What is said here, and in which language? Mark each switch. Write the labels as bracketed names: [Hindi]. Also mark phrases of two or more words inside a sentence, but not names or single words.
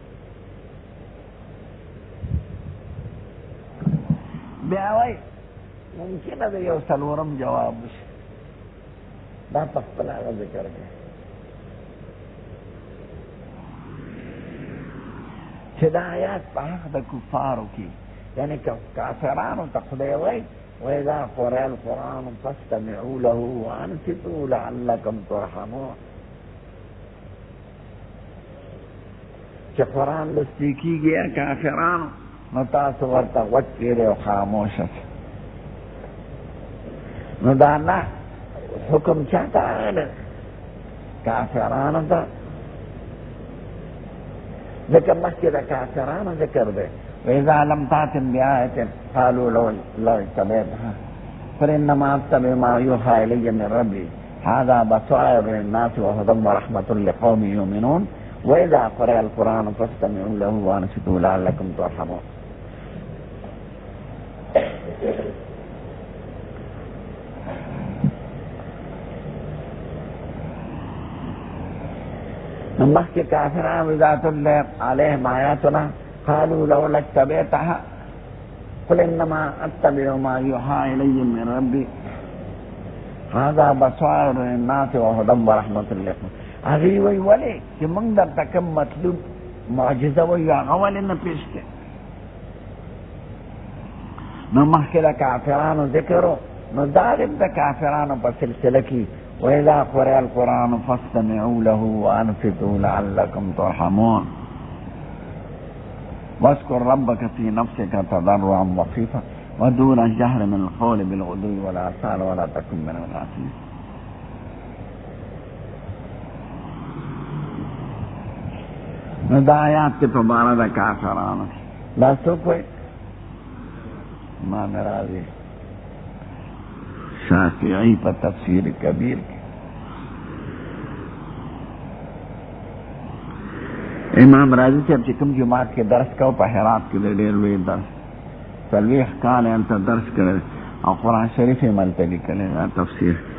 [Pashto] بیا وایي ممکنه ده یو څلورم جواب وشي دا په خپله هغه ذکر کوي چې دا آیات په حق د کفارو کې یعنی کافرانو ته خدای وایي [Arabic] وإذا قرئ القرآن فاستمعوا له وأنصتوا لعلكم ترحمون [Pashto] چې قرآن لوستل کېږي کافرانو نو تاسو ورته غوږ کېږدئ او خاموشه شئ نو دا نه حکم چاته راغلی کافرانو ته ذکر مخکې د کافرانو ذکر دی [Arabic] وإذا لم تأتم بآية قالوا لو اتبعتها فإنما أتبع ما يوحى إلي من ربي هذا بصائر للناس وهدى ورحمة لقوم يؤمنون وإذا قرئ القرآن فاستمعوا له وأنصتوا لعلكم ترحمون [Pashto] مخکې کافران [Arabic] وإذا تتلى عليهم آياتنا قالوا لولا اتبعتها قل إنما أتبع ما يوحى إلي من ربي هذا بصائر للناس وهدى ورحمة لكم [Pashto] هغې وایي ولې چې موږ درته کوم مطلوب معجزه وایو هغه ولې نه پیش کړې نو مخکې د کافرانو ذکر و نو دا د کافرانو په سلسله کې [Arabic] وإذا قرئ القرآن فاستمعوا له وأنصتوا لعلكم ترحمون واذكر ربك في نفسك تضرعا وخيفا ودون الجهر من القول بالغدو والآصال ولا تكن من الغافلين [Pashto] نو دا آیات کې په باره د کافرانو دا څوک وایي امام راضي شافعي په تفسیر کبیر کې امام راضي صاحب چې کوم جماعت کې درس کو په هرات کې ډېر لوی درس 40 کال یې هلته درس کړی او قرآن شریف یې هلته لیکلی دا تفسیر